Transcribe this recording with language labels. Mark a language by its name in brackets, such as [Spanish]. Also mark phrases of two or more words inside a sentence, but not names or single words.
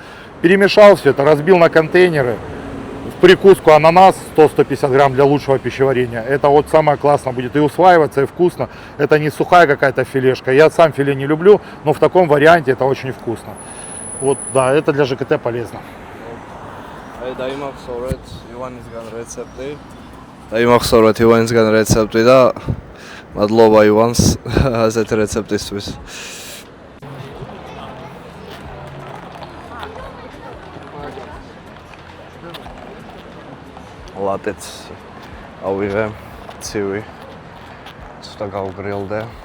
[Russian] Перемешал все это, разбил на контейнеры. В прикуску ананас 100-150 грамм для лучшего пищеварения. Это вот самое классное будет и усваиваться, и вкусно. Это не сухая какая-то филешка. Я сам филе не люблю, но в таком варианте это очень вкусно. Вот, да, это для ЖКТ полезно. [Georgian] დაიმახსოვრეთ ივანისგან რეცეპტი და მადლობა ივანს ასეთ რეცეპტისთვის. ლატეც ავიღე, ცივი, ცოტა გავგრილდე.